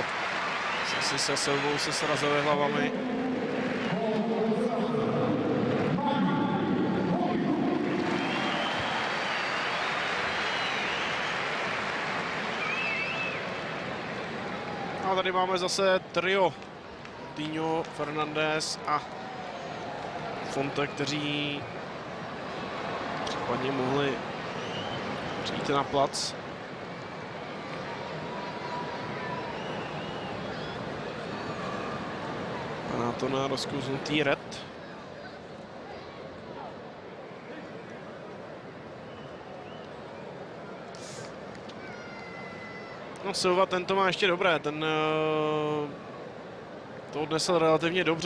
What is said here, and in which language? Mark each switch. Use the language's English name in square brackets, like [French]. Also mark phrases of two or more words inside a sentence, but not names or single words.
[Czech] Asi se Silvou se srazili hlavami. A tady máme zase trio. Coutinho, Fernandes a Fonte, kteří případně mohli přijít na plac. A to na rozkouznutý red. No Silva, ten to má ještě dobré, ten to odnesl relativně dobře.